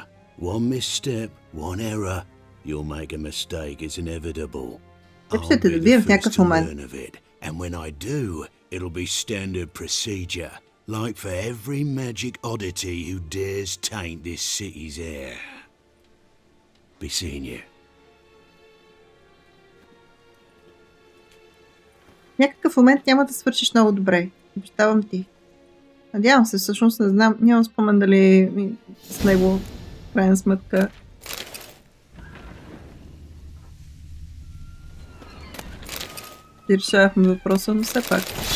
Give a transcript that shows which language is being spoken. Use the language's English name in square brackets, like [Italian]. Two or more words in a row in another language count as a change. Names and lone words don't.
[English] One misstep, one error, you'll make a mistake, it's inevitable. I'll be the first to learn of it, and when I do, it'll be standard procedure, like for every magic oddity who dares taint this city's air. Be seeing you. [Bulgarian] Някакъв момент няма да свършиш много добре. Обещавам ти. Надявам се, всъщност не знам, нямам спомен дали с него в крайна сметка. И решавахме въпроса, но все пак.